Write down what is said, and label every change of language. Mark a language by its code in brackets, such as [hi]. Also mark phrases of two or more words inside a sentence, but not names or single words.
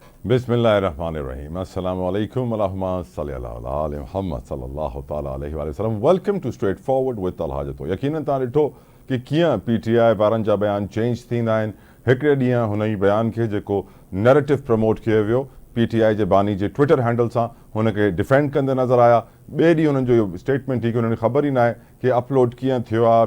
[ar] بسم الله الرحمن الرحيم. السلام عليكم ورحمة الله محمد صلى الله تعالى عليه وسلم. [en] Welcome to Straightforward with Al-Hajato. [sd] यकीनन तव्हां ॾिठो कि कीअं PTI वारनि जा बयान चेंज थींदा आहिनि। हिकिड़े ॾींहुं हुन ई बयान खे जेको नैरेटिव प्रमोट कयो वियो PTI जे बानी जे [en] Twitter handle [sd] सां हुनखे डिफेंड कंदे नज़र आया। ॿिए ॾींहुं हुननि जो इहो स्टेटमेंट थी कि हुननि खे ख़बर ई न आहे कि अपलोड कीअं थियो आहे।